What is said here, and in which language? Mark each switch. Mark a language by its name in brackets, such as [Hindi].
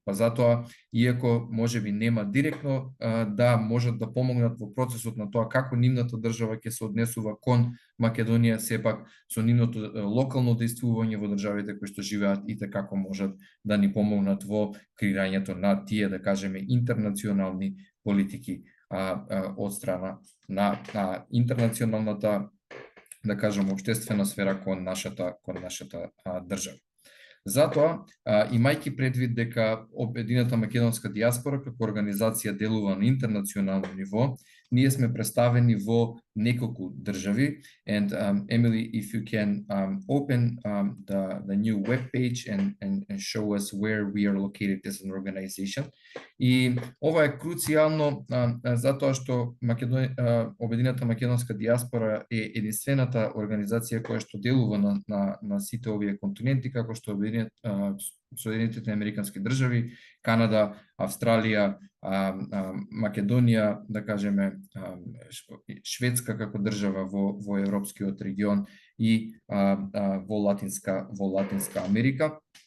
[Macedonian] Па затоа, иако можеби нема директно да можат да помогнат во процесот на тоа како нивната држава ќе се однесува кон Македонија, сепак со нивното локално действување во државите кои што живеат и како можат да ни помогнат во креирањето на тие, да кажеме, интернационални политики од страна на интернационалната, да кажем, општествена сфера кон нашата држава. Затоа, имајќи предвид дека Обединета македонска дијаспора како организација делува на интернационално ниво, ние сме представени во неколку држави. [English] And Emily, if you can open the new web page and show us where we are located as an organization. [Macedonian] И ова е круцијално затоа што Обединета македонска диаспора е единствената организација која што делува на сите овие континенти, како што Соединетите Американски држави, Канада, Австралија, Македонија, да кажеме, Шведска како држава во европскиот регион и во Латинска Америка.